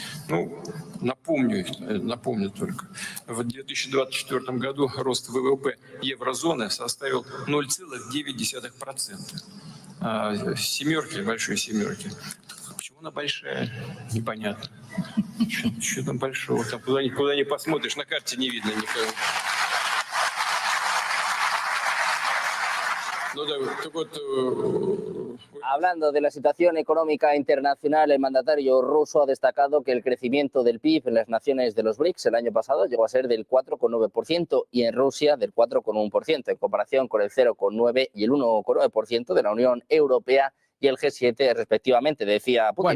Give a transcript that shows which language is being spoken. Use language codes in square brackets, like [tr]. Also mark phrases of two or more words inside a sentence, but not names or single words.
[ru] Напомню только, в 2024 году рост ВВП еврозоны составил 0,9%. Семерки, большой семерки. Почему она большая? Непонятно. Что там большого? Там куда ни посмотришь, на карте не видно никого. [es] Hablando de la situación económica internacional, el mandatario ruso ha destacado que el crecimiento del PIB en las naciones de los BRICS el año pasado llegó a ser del 4,9% y en Rusia del 4,1%, en comparación con el 0,9% y el 1,9% de la Unión Europea y el G7 respectivamente, decía Putin.